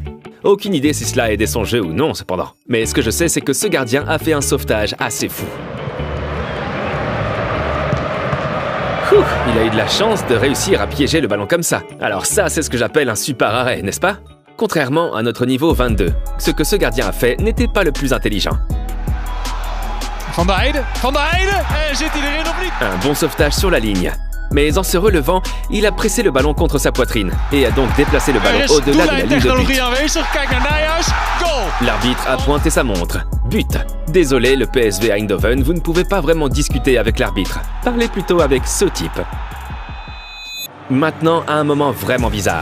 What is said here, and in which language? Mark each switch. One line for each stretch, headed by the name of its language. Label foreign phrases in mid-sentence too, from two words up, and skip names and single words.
French: Aucune idée si cela a aidé son jeu ou non, cependant. Mais ce que je sais, c'est que ce gardien a fait un sauvetage assez fou. Il a eu de la chance de réussir à piéger le ballon comme ça. Alors ça, c'est ce que j'appelle un super arrêt, n'est-ce pas? Contrairement à notre niveau 22, ce que ce gardien a fait n'était pas le plus intelligent.
Dutch: Van der Heijden, zit hij erin of niet?
French: Un bon sauvetage sur la ligne. Mais en se relevant, il a pressé le ballon contre sa poitrine et a donc déplacé le ballon au-delà de la ligne de but. L'arbitre a pointé sa montre. But. Désolé, le PSV Eindhoven, vous ne pouvez pas vraiment discuter avec l'arbitre. Parlez plutôt avec ce type. Maintenant, à un moment vraiment bizarre.